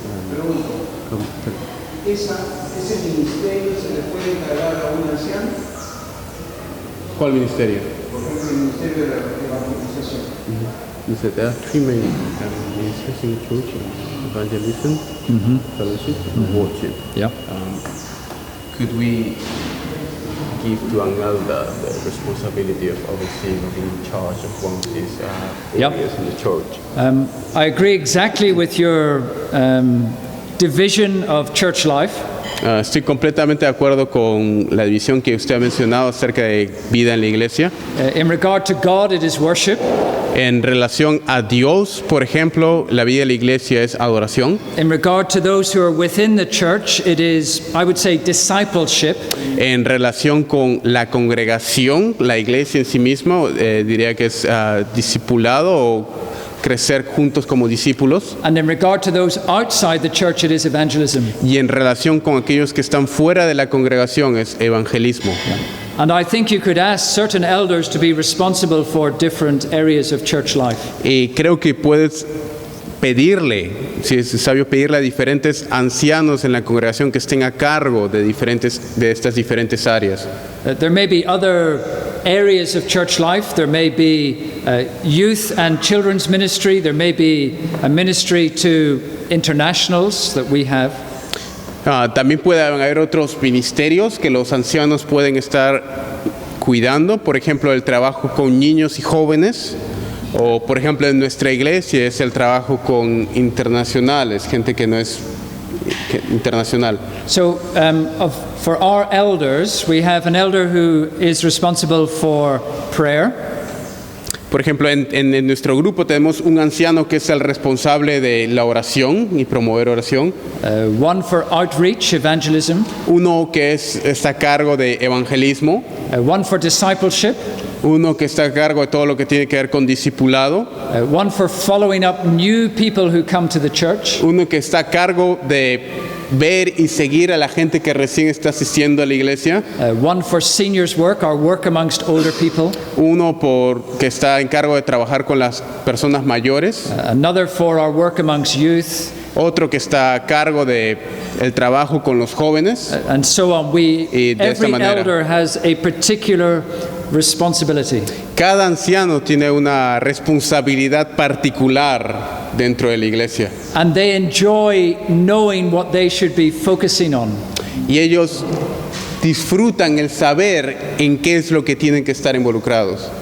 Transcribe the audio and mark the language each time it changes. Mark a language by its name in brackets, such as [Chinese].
[Spanish] Pregunto, ¿ese ministerio se le puede encargar a un anciano? ¿Cuál ministerio? Por ejemplo, el ministerio de la evangelización. [English] You said there are three main ministries in the church: evangelism, fellowship, and worship. Yeah. Could we give to an elder the responsibility of overseeing or being in charge of one of these areas in the church? I agree exactly with your division of church life. [Spanish] Estoy completamente de acuerdo con la división que usted ha mencionado acerca de vida en la iglesia. [English] In regard to God, it is worship. [Spanish] En relación a Dios, por ejemplo, la vida de la iglesia es adoración. [English] In regard to those who are within the church, it is, I would say, discipleship. [Spanish] En relación con la congregación, la iglesia en sí misma, diría que es discipulado o crecer juntos como discípulos. [English] And in regard to those outside the church, it is evangelism. [Spanish] Y en relación con aquellos que están fuera de la congregación es evangelismo. [English] And I think you could ask certain elders to be responsible for different areas of church life. [Spanish] Y creo que puedes pedirle, si es sabio, pedirle a diferentes ancianos en la congregación que estén a cargo de estas diferentes áreas. [English] There may be other areas of church life. There may be youth and children's ministry. There may be a ministry to internationals that we have. [Spanish] También puede haber otros ministerios que los ancianos pueden estar cuidando, por ejemplo, el trabajo con niños y jóvenes, o por ejemplo en nuestra iglesia es el trabajo con internacionales, gente que no es internacional. [English] So for our elders, we have an elder who is responsible for prayer. [Spanish] Por ejemplo, en nuestro grupo tenemos un anciano que es el responsable de la oración y promover oración. [English] One for outreach, evangelism. [Spanish] Uno que está a cargo de evangelismo. [English] One for discipleship. [Spanish] Uno que está a cargo de todo lo que tiene que ver con discipulado. [English] One for following up new people who come to the church. [Spanish] Uno que está a cargo de ver y seguir a la gente que recién está asistiendo a la iglesia. [English] One for seniors work, our work amongst older people. [Spanish] Uno que está en cargo de trabajar con las personas mayores. [English] Another for our work amongst youth. [Spanish] Otro que está a cargo de el trabajo con los jóvenes. [English] And so on. Every elder has a particular responsibility. [Spanish] Cada anciano tiene una responsabilidad particular dentro de la iglesia. [English] And they enjoy knowing what they should be focusing on. [Spanish] Y ellos disfrutan el saber en qué es lo que tienen que estar involucrados.